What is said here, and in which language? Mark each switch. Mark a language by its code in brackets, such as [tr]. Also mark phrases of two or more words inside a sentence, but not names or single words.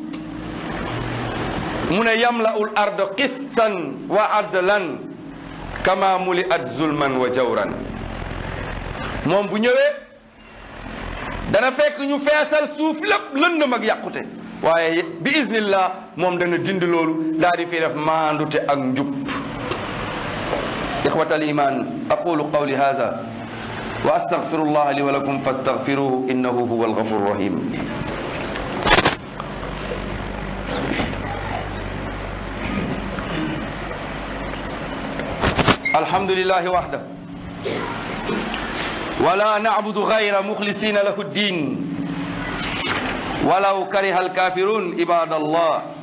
[wo] mu ne [ar] يملأ الأرض قسطا وعدلا كما ملئت ظلما وجورا [wo] moom bu ñëwee dana fekk ñu feesal suuf lépp lëndëm ak yàqute waaye bi iznillah moom dana dindi loolu daal di fi def maandute ak njub [ar] إخوة الإيمان أقول قولي هذا وأستغفر الله لي ولكم فاستغفروه إنه هو الغفور الرحيم الحمد لله وحده ولا نعبد غير مخلصين له الدين ولو كره الكافرون عباد الله